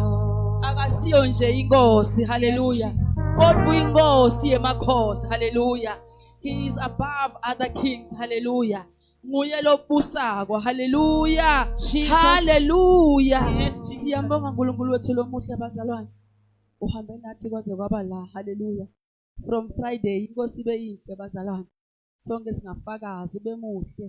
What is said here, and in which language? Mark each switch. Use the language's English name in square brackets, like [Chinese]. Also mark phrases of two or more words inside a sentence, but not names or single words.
[Swati] Akasiyo nje inkosi, hallelujah. Kodwa inkosi yemakhosi, hallelujah. [English] He is above other kings, hallelujah. [Swati] Nguye lobusako, hallelujah. Hallelujah. Siyambonga uNkulunkulu wethu lomuhle bazalwane. Uhambe nathi kwaze kwaba la, hallelujah. [English] From Friday [Swati] inkosi beyinhle bazalwane. Sonke singafakaza bemuhle.